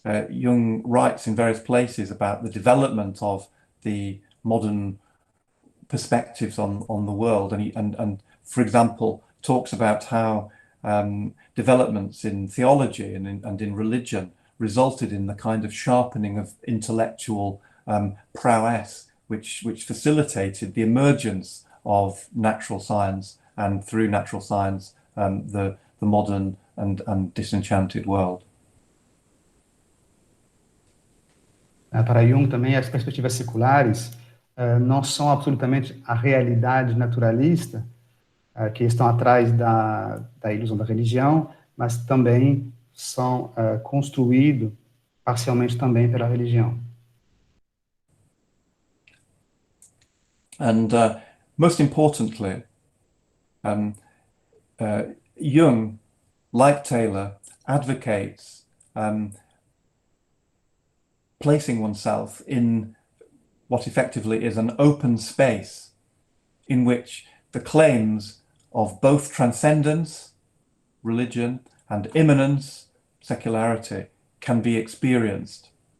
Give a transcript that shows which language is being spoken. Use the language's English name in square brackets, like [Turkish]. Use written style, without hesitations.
[English] Jung writes in various places about the development of the modern perspectives on the world, and for example talks about how developments in theology and in religion resulted in the kind of sharpening of intellectual prowess which facilitated the emergence of natural science, and through natural science the modern and disenchanted world. [Portuguese] Para Jung também as perspectivas seculares não são absolutamente a realidade naturalista que estão atrás da ilusão da religião, mas também são construídos parcialmente também pela religião. [English] And most importantly, Jung, like Taylor, advocates placing oneself in what effectively is an open space in which the claims of both transcendence, religion, and immanence, secularity, can be experienced.